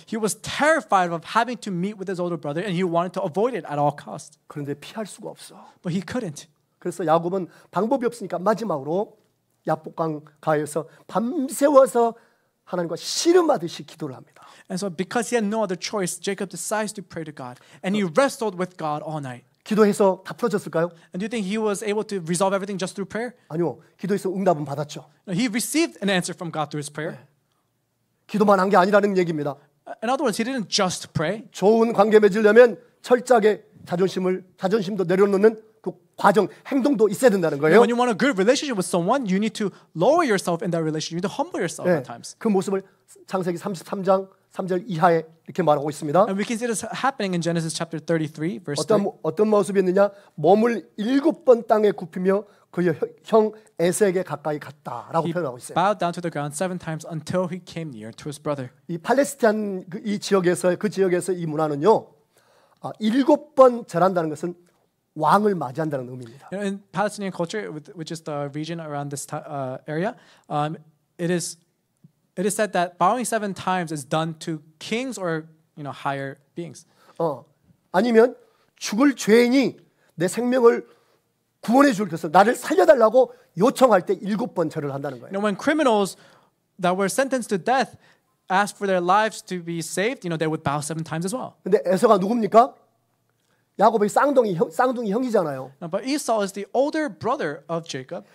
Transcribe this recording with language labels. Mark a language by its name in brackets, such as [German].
[English] He was terrified of having to meet with his older brother, and he wanted to avoid it at all costs. [Korean] 그런데 피할 수가 없어. [English] But he couldn't. [Korean] 그래서 야곱은 방법이 없으니까 마지막으로 야복강 가에서 밤새워서 하나님과 씨름하듯이 기도를 합니다. [English] And so because he had no other choice, Jacob decides to pray to God. And he wrestled with God all night. [Korean] 기도해서 다 풀어졌을까요? [English] And do you think he was able to resolve everything just through prayer? [Korean] 아니요. 기도해서 응답은 받았죠. [English] No, he received an answer from God through his prayer. [Korean] 기도만 한 게 아니라는 얘기입니다. [English] In other words, he didn't just pray. [Korean] 좋은 관계 맺으려면 철저하게 자존심도 내려놓는 그 과정, 행동도 있어야 된다는 거예요. [English] When you want a good relationship with someone, you need to lower yourself in that relationship. You need to humble yourself at times. [Korean] 그 모습을 창세기 33장 3절 이하에 이렇게 말하고 있습니다. [English] And we can see this happening in Genesis chapter 33, verse 3. [Korean] 어떤 모습이었느냐? 몸을 7번 땅에 굽히며 그의 형 에서에게 가까이 갔다라고 [English] He [Korean] 표현하고 있어요. [English] bowed down to the ground 7 times until he came near to his brother. [Korean] 이 팔레스타인 이 지역에서 이 문화는요. 7번 절한다는 것은 왕을 맞이한다는 의미입니다. [English] In Palestinian culture, which is the region around this area, it is said that bowing 7 times is done to kings or higher beings. [Korean] 아니면 죽을 죄인이 내 생명을 구원해 줄 것을 나를 살려달라고 요청할 때 7번 절을 한다는 거예요. [English] When criminals that were sentenced to death asked for their lives to be saved, they would bow 7 times as well. [Korean] 근데 에서가 누굽니까? 야곱의 쌍둥이 형이잖아요. [English] But Esau is the older brother of Jacob.